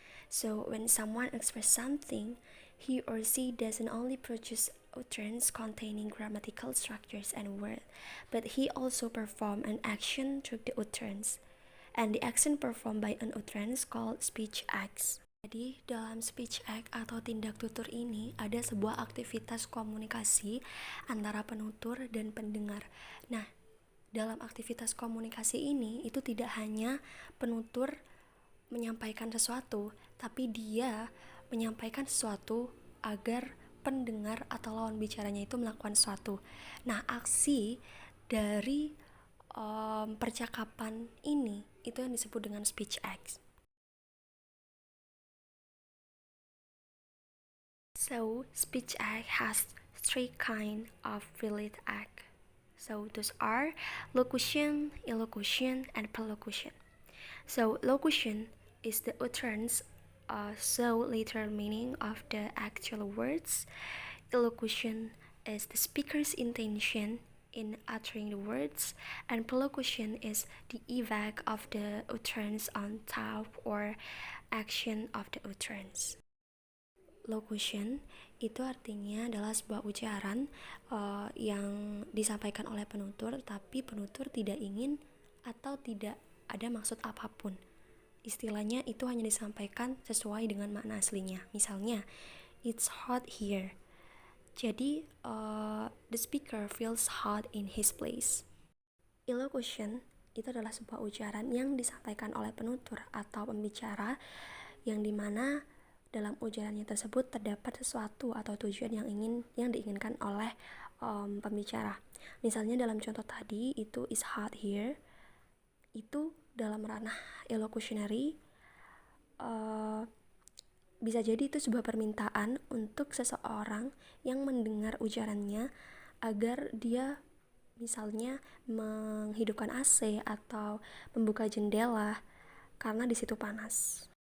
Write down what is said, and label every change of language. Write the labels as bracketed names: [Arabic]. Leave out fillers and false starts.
[English] So when someone expresses something, he or she doesn't only produce utterance containing grammatical structures and words, but he also perform an action through the utterance. And the action performed by an utterance called speech acts. [Indonesian] Jadi, dalam speech act atau tindak tutur ini ada sebuah aktivitas komunikasi antara penutur dan pendengar. Nah, dalam aktivitas komunikasi ini itu tidak hanya penutur menyampaikan sesuatu, tapi dia menyampaikan sesuatu agar pendengar atau lawan bicaranya itu melakukan sesuatu. Nah, aksi dari percakapan ini itu yang disebut dengan speech acts. [English] So, speech act has three kinds of related act. So, those are locution, illocution, and perlocution. So, locution is the utterance, so literal meaning of the actual words. Illocution is the speaker's intention in uttering the words, and perlocution is the effect of the utterance on thought or action of the utterance. [Indonesian] Locution itu artinya adalah sebuah ucapan yang disampaikan oleh penutur, tapi penutur tidak ingin atau tidak ada maksud apapun. Istilahnya itu hanya disampaikan sesuai dengan makna aslinya. Misalnya, [English] it's hot here. [Indonesian] Jadi, [English] the speaker feels hot in his place. [Indonesian] Illocution itu adalah sebuah ucapan yang disampaikan oleh penutur atau pembicara yang dimana dalam ujarannya tersebut terdapat sesuatu atau tujuan yang diinginkan oleh pembicara. Misalnya dalam contoh tadi itu [English] is hot here, [Indonesian] itu dalam ranah illocutionary bisa jadi itu sebuah permintaan untuk seseorang yang mendengar ujarannya agar dia misalnya menghidupkan AC atau membuka jendela karena di situ panas.